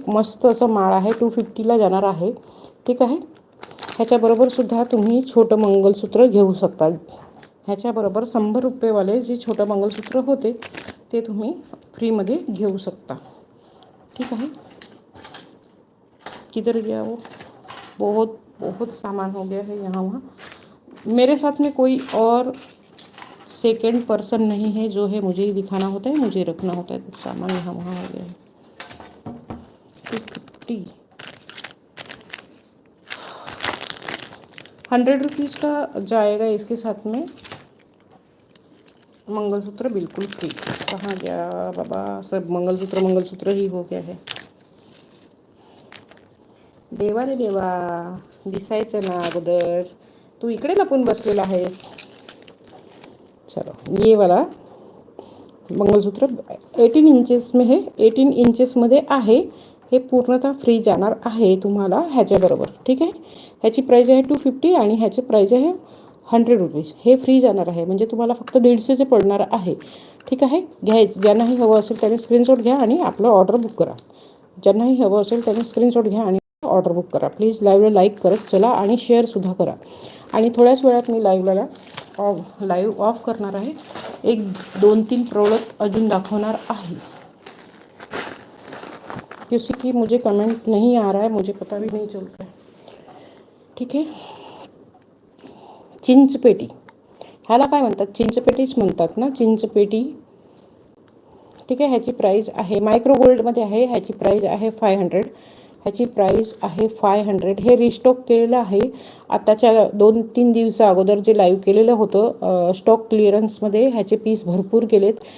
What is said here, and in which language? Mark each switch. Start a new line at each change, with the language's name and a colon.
Marathi: मस्त असं माळ आहे, 250ला जाणार आहे, ठीक आहे. ह्याच्याबरोबर सुद्धा तुम्ही छोटं मंगलसूत्र घेऊ शकता. ह्याच्याबरोबर 100 रुपयेवाले जे छोटं मंगलसूत्र होते ते तुम्ही फ्रीमध्ये घेऊ शकता, ठीक आहे.
Hindi: किधर गया वो? बहुत बहुत सामान हो गया है यहाँ वहाँ. मेरे साथ में कोई और सेकंड पर्सन नहीं है जो है मुझे ही दिखाना होता है, मुझे रखना होता है, तो सामान यहाँ वहाँ हो गया है. 250 100 रुपीज़ का जाएगा इसके साथ में मंगलसूत्र बिल्कुल फ्री. कहाँ गया बाबा? सब मंगलसूत्र ही हो गया है.
Marathi: देवा रे देवा, दिसायचं ना अगोदर. तू इकडे लपून बसलेला आहेस.
Hindi: चलो, ये वाला मंगलसूत्र 18 इंचेस में है.
Marathi: 18 इंचेसमध्ये आहे. हे पूर्णतः फ्री जाणार आहे तुम्हाला ह्याच्याबरोबर, ठीक आहे. ह्याची प्राईज आहे 250 आणि ह्याची प्राईज आहे 100 रुपीज. हे फ्री जाणार आहे, म्हणजे तुम्हाला फक्त 150चे पडणार आहे, ठीक आहे. घ्यायचं ज्यांनाही हवं असेल त्याने स्क्रीनशॉट घ्या आणि आपलं ऑर्डर बुक करा. ज्यांनाही हवं असेल त्याने स्क्रीनशॉट घ्या आणि ऑर्डर बुक करा. प्लीज लाईव्हला लाईक करत चला आणि शेअरसुद्धा करा. आणि थोड्याच वेळात मी लाईव्ह ऑफ करणार आहे. 1-2-3 प्रोडक्ट अजून दाखवणार आहे.
Hindi: किसी की मुझे कमेंट नहीं आ रहा है, मुझे पता भी नहीं चल रहा है,
Marathi: ठीक आहे. चिंचपेटी, ह्याला काय म्हणतात? चिंचपेटीच म्हणतात ना, चिंचपेटी, ठीक आहे. ह्याची प्राईज आहे मायक्रो गोल्डमध्ये आहे. ह्याची प्राईज आहे 500. ह्याची प्राईज आहे 500. हे रिस्टॉक केलेलं आहे. आताच्या 2-3 दिवसा अगोदर जे लाईव्ह केलेलं होतं स्टॉक क्लिअरन्समध्ये ह्याचे पीस भरपूर केलेत.